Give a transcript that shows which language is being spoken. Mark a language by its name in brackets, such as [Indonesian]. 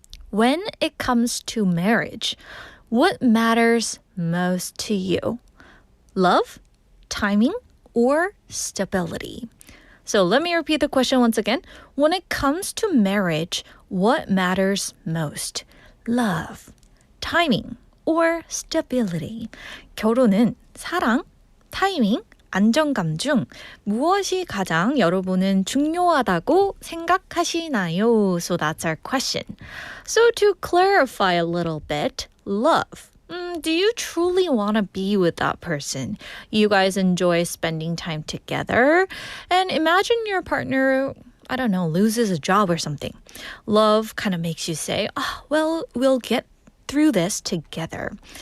[English] When it comes to marriage, what matters most to you? Love, timing, or stability? So let me repeat the question once again. When it comes to marriage, what matters most? Love, timing, or stability? [Korean] 결혼은 사랑, 타이밍, 안정감 중 무엇이 가장 여러분은 중요하다고 생각하시나요? [English] So that's our question. So to clarify a little bit, love. Do you truly want to be with that person? You guys enjoy spending time together? And imagine your partner, I don't know, loses a job or something. Love kind of makes you say, oh, well, we'll get through this together.